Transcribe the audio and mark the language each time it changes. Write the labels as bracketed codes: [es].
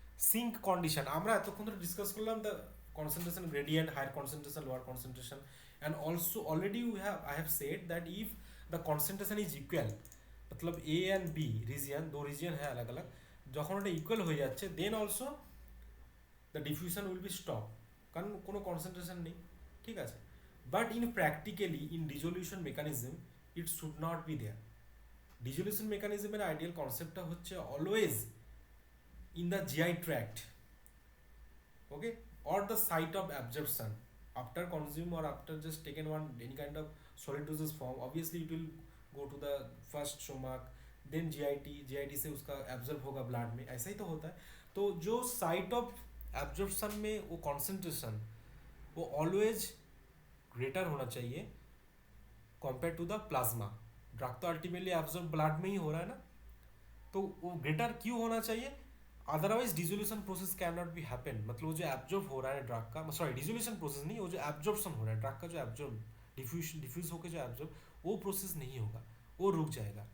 [bn] Sync condition আমরা এতক্ষণ ধরে ডিসকাস করলাম [en] the concentration gradient, higher concentration, lower concentration, and also already I have said that if the concentration is equal, [hi] मतलब A and B region, दो region है अलग अलग, [bn] যখন এটা ইকুয়াল হয়ে যাচ্ছে দেন also the diffusion will be stop, কারণ কোনো কনসেন্ট্রেশন নেই। [en] ঠিক আছে, but in practically in dissolution mechanism it should not be there. [bn] Dissolution মেকানিজমের ideal কনসেপ্টটা হচ্ছে always [en] in the GI tract, okay, or the site of absorption after consume or after just taken one any kind of solid dosage form, obviously it will go to the first stomach, then GIT [hi] से उसका absorb होगा blood में, ऐसा ही तो होता है। तो जो site of absorption में वो concentration वो always greater होना चाहिए compared to the plasma। Drug तो अल्टीमेटली absorb blood में ही हो रहा है ना, तो वो greater क्यों होना चाहिए? [en] otherwise dissolution process can not be happen, [hi] मतलब वो जो एब्जॉर्ब हो रहा है ड्रग का, सॉरी डिजोल्यूशन प्रोसेस नहीं, वो जो एब्जॉर्प्शन हो रहा है ड्रग का, जो एब्जॉर्ब डिफ्यूज होकर जो एब्जॉर्ब, वो प्रोसेस नहीं होगा, वो रुक जाएगा।